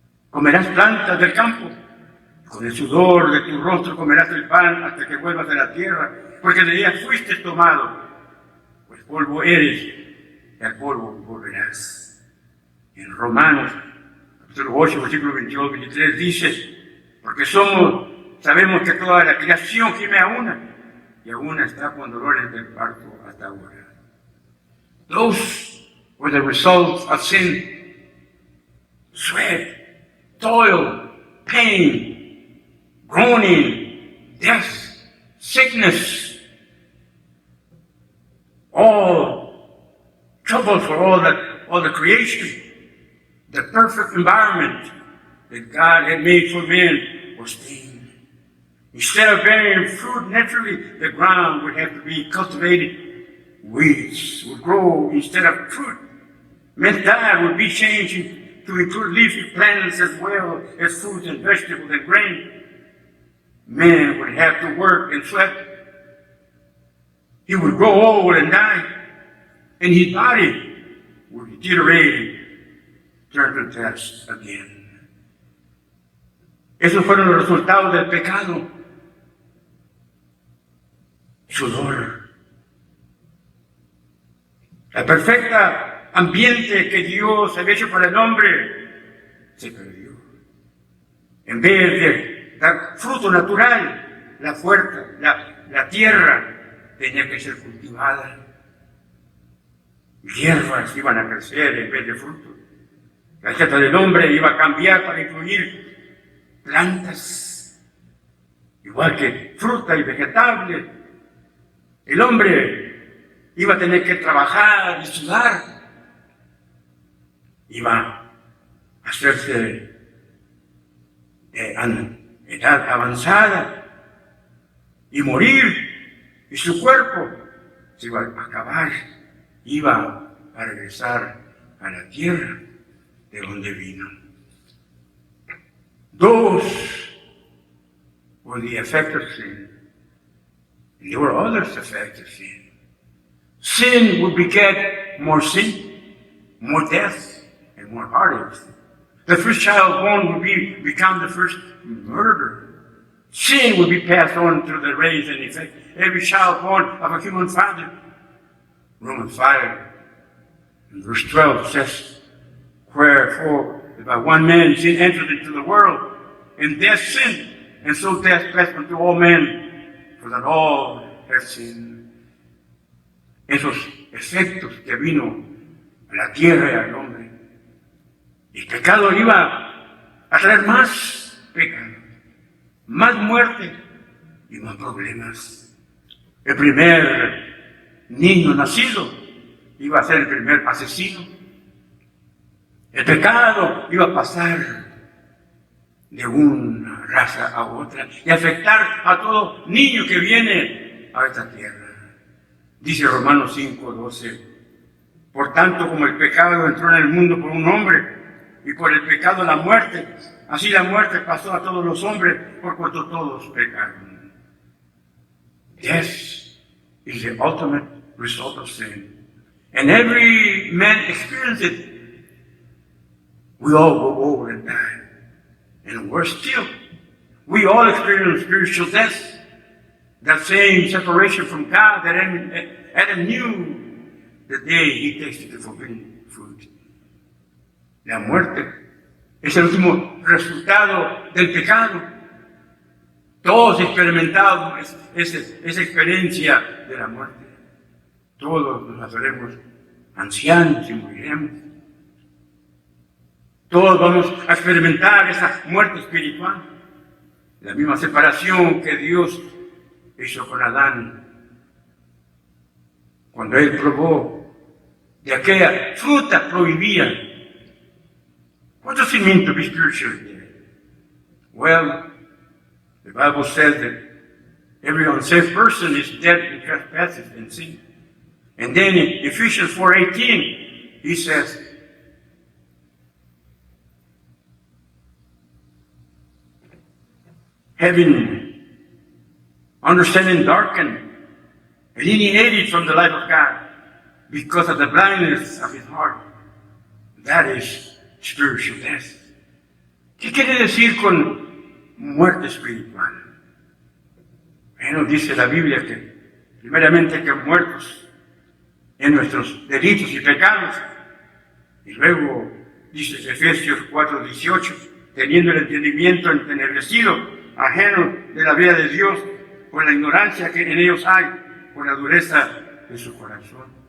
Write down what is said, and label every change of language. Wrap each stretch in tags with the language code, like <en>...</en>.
<es>Comerás plantas del campo, con el sudor de tu rostro comerás el pan hasta que vuelvas a la tierra, porque de ella fuiste tomado, pues polvo eres y al polvo volverás. En Romanos, capítulo 8, versículo 22, 23 dice, porque sabemos que toda la creación gime a una, y aún está con dolores del parto hasta ahora.</es> <en>Those were the results of sin: sweat, toil, pain, groaning, death, sickness, all trouble for all the creation. The perfect environment that God had made for man was stained. Instead of bearing fruit naturally, the ground would have to be cultivated. Weeds would grow instead of fruit. Man's diet would be changing to include leafy plants as well as fruits and vegetables and grain. Man would have to work and sweat. He would grow old and die, and his body would deteriorate, turn to dust again.</en> <es>Esos fueron los resultados del pecado. Sudor. La perfecta ambiente que Dios había hecho para el hombre se perdió. En vez de dar fruto natural, la tierra tenía que ser cultivada. Hierbas iban a crecer en vez de fruto. La dieta del hombre iba a cambiar para incluir plantas, igual que fruta y vegetable. El hombre iba a tener que trabajar y sudar. Iba a hacerse en edad avanzada y morir, y su cuerpo se iba a acabar, iba a regresar a la tierra de donde vino.</es> <en>Those were the effects of sin. And there were others effects of sin. Sin would beget more sin, more death, and more heartache. The first child born would become the first murderer. Sin would be passed on through the race and effect. Every child born of a human father. Romans 5, verse 12 says, wherefore, if by one man sin entered into the world, and death sin, and so death passed unto all men, for that all have sinned.</en> <es>Esos efectos que vino a la tierra y al hombre. El pecado iba a traer más pecado, más muerte y más problemas. El primer niño nacido iba a ser el primer asesino. El pecado iba a pasar de una raza a otra y afectar a todo niño que viene a esta tierra. Dice Romanos 5:12, por tanto como el pecado entró en el mundo por un hombre y por el pecado la muerte, así la muerte pasó a todos los hombres por cuanto todos pecaron.</es> <en>Death is the ultimate result of sin. And every man experiences it. We all go over and die. And worse still, we all experience spiritual death. That same separation from God that Adam knew the day he tasted the forbidden fruit.</en> <es>La muerte es el último resultado del pecado. Todos experimentamos esa experiencia de la muerte. Todos nos haremos ancianos y moriremos. Todos vamos a experimentar esa muerte espiritual. La misma separación que Dios hizo con Adán cuando él probó de aquella fruta prohibida.</es> <en>What does it mean to be spiritually dead? Well, the Bible says that every unsaved person is dead in trespasses and sin. And then in Ephesians 4:18, he says, having understanding darkened, alienated from the life of God because of the blindness of his heart. That is spiritual death.</en> <es>¿Qué quiere decir con muerte espiritual? Bueno, dice la Biblia que primeramente que muertos en nuestros delitos y pecados, y luego dice Efesios 4:18, teniendo el entendimiento entenebrecido, ajeno de la vida de Dios, por la ignorancia que en ellos hay, por la dureza de su corazón.</es>